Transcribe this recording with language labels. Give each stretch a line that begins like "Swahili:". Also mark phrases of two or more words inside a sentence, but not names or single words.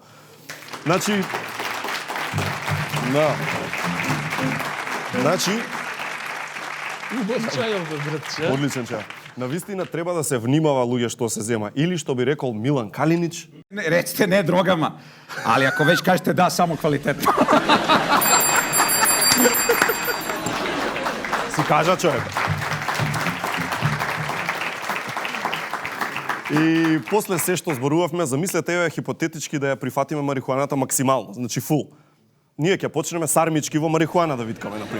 Macedonian: Значи, да. Значи, одличен чај. Навистина треба да се внимава луѓе што се зема. Или што би рекол Милан Калинич. Не, речете не дрогама,
Serbian: ali ako već kažete da, samo kvalitetno.
Macedonian: Си кажа човек. И после се што зборувавме, замислете ја хипотетички да ја прифатиме марихуаната максимално, значи фул. Ние ќе почнеме сармички во марихуана да виткаме, например.